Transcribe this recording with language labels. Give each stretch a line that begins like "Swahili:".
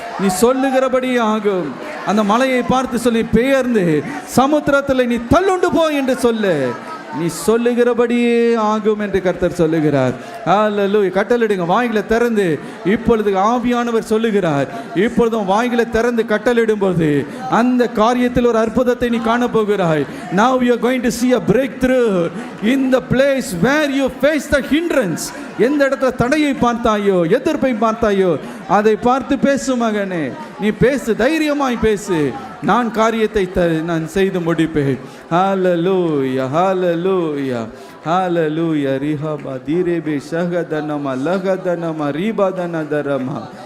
Tamil: நீ சொல்லுகிறபடியே ஆகும். அந்த மலையை பார்த்து சொல்லி பெயர்ந்து சமுத்திரத்தில் நீ தள்ளுண்டு போ என்று சொல்லு. நீ சொல்லுகிறபடியே ஆகும் என்று கர்த்தர் சொல்லுகிறார். ஹல்லேலூயா. கட்டளிடுங்க. வாய்களை திறந்து இப்பொழுது ஆவியானவர் சொல்லுகிறார். இப்பொழுதும் வாய்களை திறந்து கட்டளிடும்போது அந்த காரியத்தில் ஒரு அற்புதத்தை நீ காண போகிறாய்.
English: Now you are going to see a breakthrough in the place where you face the hindrance.
Tamil: எந்த இடத்துல தடையை பார்த்தாயோ, எதிர்ப்பை பார்த்தாயோ, அதை பார்த்து பேசு மகனே. நீ பேசு, தைரியமாய் பேசு. நான் காரியத்தை நான் செய்து முடிப்பேன். ஹல்லேலூயா. ஹல்லேலூயா. ஹல்லேலூயா. ரிஹபா தீரேபே ஷகதனமா லகதனமா ரீபாதன தரமா.